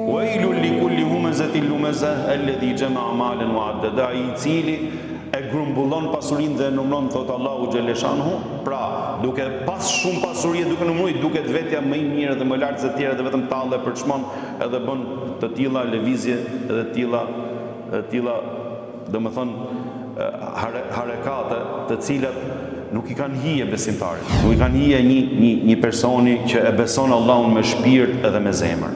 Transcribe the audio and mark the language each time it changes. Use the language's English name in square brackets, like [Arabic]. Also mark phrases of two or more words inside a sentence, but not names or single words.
[Arabic] ويل لكل همزة لمزة الذي جمع مالا وعدده, [Albanian] I cili e grumbullon pasurinë dhe numëron, thot Allahu xhaleshanhu, pra duke pas shumë pasuri, duke numëruar, duket vetja më e mirë dhe më lart se të tjerë, dhe vetëm tallë për çmon edhe bën të tilla lëvizje edhe të tilla domethënë harekate të cilat nuk I kanë hije besimtarit, nuk I kanë hije një personi që e beson Allahun me shpirt edhe me zemër.